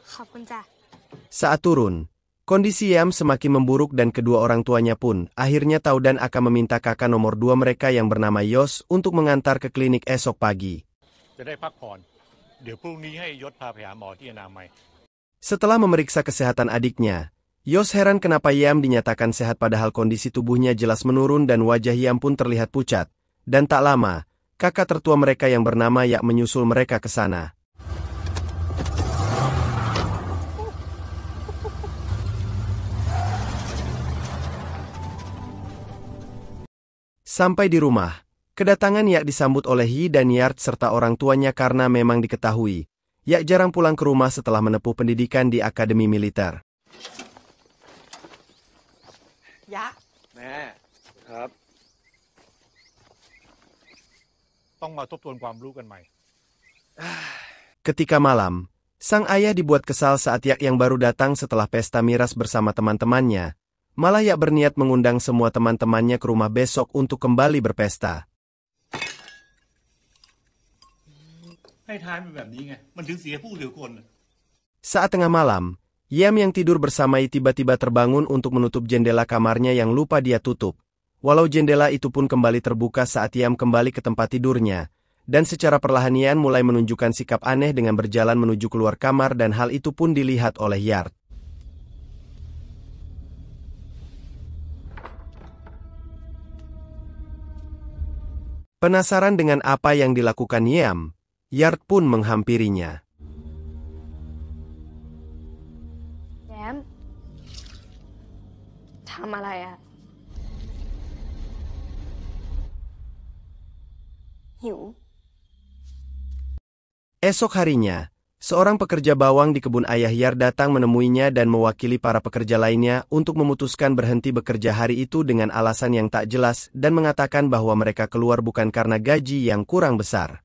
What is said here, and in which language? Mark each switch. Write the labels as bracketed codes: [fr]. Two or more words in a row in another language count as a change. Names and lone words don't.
[th] คุณจ้ะ [id] Saat turun, kondisi Yam semakin memburuk dan kedua orang tuanya pun akhirnya tahu dan akan meminta kakak nomor 2 mereka yang bernama Yos untuk mengantar ke klinik esok pagi. [th] จะได้พักผ่อนเดี๋ยวพรุ่งนี้ให้ยศพาไปหาหมอที่อนามัย [id] Setelah memeriksa kesehatan adiknya, Yos heran kenapa Yam dinyatakan sehat padahal kondisi tubuhnya jelas menurun dan wajah Yam pun terlihat pucat. Dan tak lama, kakak tertua mereka yang bernama Yak menyusul mereka ke sana. Sampai di rumah, kedatangan Yak disambut oleh Yi dan Yard serta orang tuanya karena memang diketahui, Yak jarang pulang ke rumah setelah menempuh pendidikan di akademi militer. [th] ยะ แม่ครับ ต้องมาทบทวนความรู้กันใหม่ [id] Ketika malam, sang ayah dibuat kesal saat Yak yang baru datang setelah pesta miras bersama teman-temannya. Malah Yak berniat mengundang semua teman-temannya ke rumah besok untuk kembali berpesta. [th] ให้ท้ายเป็นแบบนี้ไง มันถึงเสียผู้เสียคน [id] Saat tengah malam, Yam yang tidur bersama Yi tiba-tiba terbangun untuk menutup jendela kamarnya yang lupa dia tutup. Walau jendela itu pun kembali terbuka saat Yam kembali ke tempat tidurnya, dan secara perlahan Yam mulai menunjukkan sikap aneh dengan berjalan menuju keluar kamar dan hal itu pun dilihat oleh Yard. Penasaran dengan apa yang dilakukan Yam, Yard pun menghampirinya. [th] แย้มทำอะไรอะหิว [id] Esok harinya, seorang pekerja bawang di kebun ayah Yard datang menemuinya dan mewakili para pekerja lainnya untuk memutuskan berhenti bekerja hari itu dengan alasan yang tak jelas dan mengatakan bahwa mereka keluar bukan karena gaji yang kurang besar.